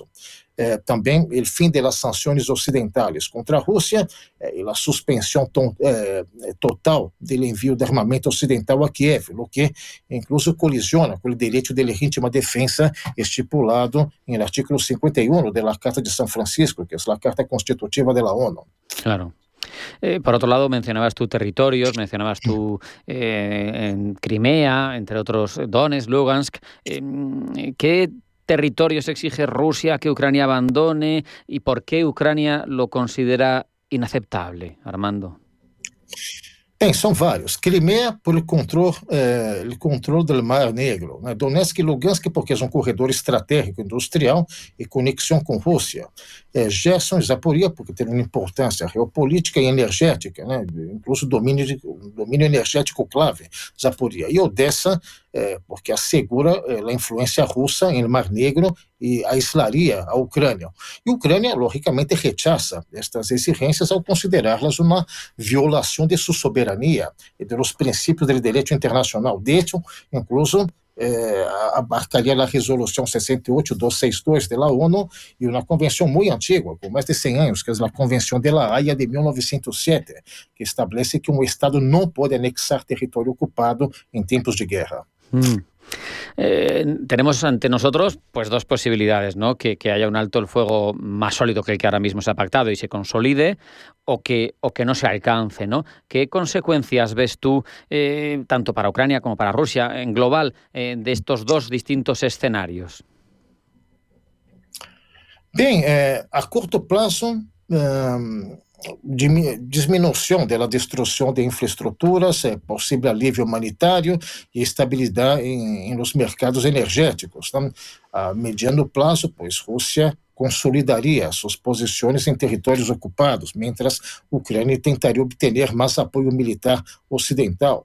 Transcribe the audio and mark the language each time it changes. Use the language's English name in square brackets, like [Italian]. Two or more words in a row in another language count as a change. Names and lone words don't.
[Portuguese] Também o fim das sanções ocidentais contra a Rússia e a suspensão total do envio de armamento ocidental a Kiev, o que incluso colisiona com o direito de legítima defesa estipulado no artículo 51 da Carta de São Francisco, que é a Carta Constitutiva da ONU. [Spanish] Claro. Por otro lado, mencionabas tú territorios, mencionabas tú en Crimea, entre otros Donetsk, Lugansk. ¿Qué territorios exige Rusia que Ucrania abandone y por qué Ucrania lo considera inaceptable, Armando? [Portuguese] Bem, são vários. Crimea por o controle do Mar Negro. Né? Donetsk e Lugansk porque é um corredor estratégico industrial e conexão com Rússia. Gerson e Zaporizhia porque tem uma importância geopolítica e energética, né? Incluso domínio energético clave, Zaporizhia. E Odessa porque assegura a influência russa no Mar Negro e aislaria a Ucrânia. E a Ucrânia, logicamente, rechaça estas exigências ao considerá-las uma violação de sua soberania e dos princípios do direito internacional. [Spanish] De hecho, [Portuguese] incluso abarcaria a resolução 68262 da ONU e uma convenção muito antiga, com mais de 100 anos, que é a Convenção de La Haya de 1907, que estabelece que um Estado não pode anexar território ocupado em tempos de guerra. [Spanish] Tenemos ante nosotros pues dos posibilidades, ¿no? Que haya un alto el fuego más sólido que el que ahora mismo se ha pactado y se consolide, o que no se alcance, ¿no? ¿Qué consecuencias ves tú, tanto para Ucrania como para Rusia, en global, de estos dos distintos escenarios? [Portuguese] Bem, a curto prazo, diminuição da destruição de infraestruturas, possível alívio humanitário e estabilidade nos mercados energéticos. Tá? A mediano prazo, pois Rússia consolidaria suas posições em territórios ocupados, mientras a Ucrânia tentaria obter mais apoio militar ocidental.